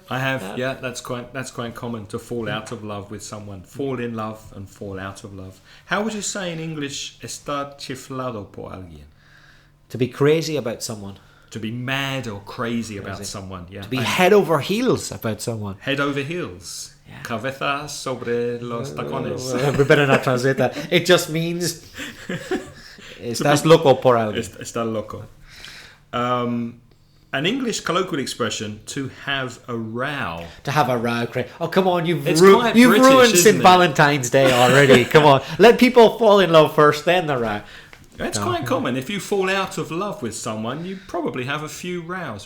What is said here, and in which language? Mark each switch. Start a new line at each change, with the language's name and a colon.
English: I have, yeah, that's quite common, to fall out of love with someone. Fall in love and fall out of love. How would you say in English,
Spanish: estar chiflado por alguien?
English: To be crazy about someone. To be mad or crazy about someone, yeah. To be head over heels about someone. Head over heels. Yeah.
Spanish: Cabeza sobre los tacones.
English: We better not translate that. It just means
Spanish: estás loco por alguien. Está loco.
English: An English colloquial expression, to have a row. To have a row, Craig. Oh, come on, you've It's quite British, ruined isn't St. it? Valentine's Day already. Come on. Let people fall in love first, then the row. It's quite common. If you fall out of love with someone, you probably have a few rows.